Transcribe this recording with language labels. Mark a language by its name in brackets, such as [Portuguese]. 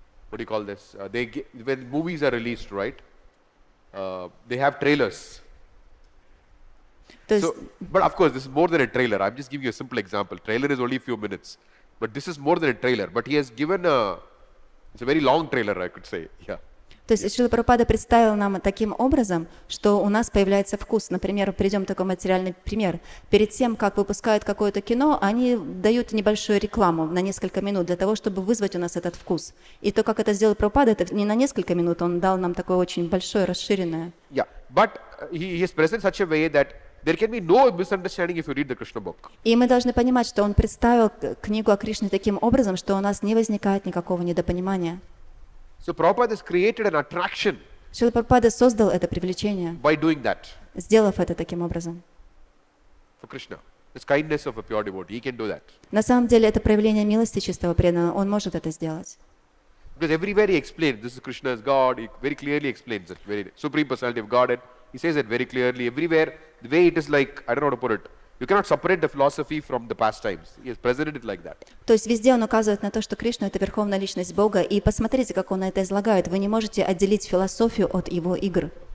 [English] What do you call this? When movies are released, right? They have trailers. [Russian] То есть, [English] So, but of course, this is more than a trailer. I'm just giving you a simple example. Trailer is only a few minutes, but this is more than a trailer. But he has given it's a very long trailer, I could say. Yeah. [Russian] то есть Шрила Прабхупада представил нам таким образом, что у нас появляется вкус. Например, приведем такой материальный пример. Перед тем, как выпускают какое-то кино, они дают небольшую рекламу на несколько минут для того, чтобы вызвать у нас этот вкус. И то, как это сделал Прабхупада, это не на несколько минут, он дал нам такое очень большое, расширенное. [English] Yeah. But he is present such a way that there can be no misunderstanding if you read the Krishna book. [Russian] И мы должны понимать, что он представил книгу о Кришне таким образом, что у нас не возникает никакого недопонимания. [English] So Prabhupada has created an attraction [Russian] Шрила Прабхупада создал это привлечение, [English] by doing that [Russian] сделав это таким образом. [English] for Krishna. This kindness of a pure devotee, he can do that. [Russian] На самом деле это проявление милости чистого преданного, он может это сделать. [English] Because everywhere he explains, this is Krishna as God, he very clearly explains it, very Supreme Personality of Godhead. He says it very clearly. Everywhere, the way it is like, I don't know how to put it, you cannot separate the philosophy from the pastimes. He has presented it like that. [Russian] То есть везде он указывает на то, что Кришна — это верховная личность Бога, и посмотрите, как он это излагает. Вы не можете отделить философию от его игр.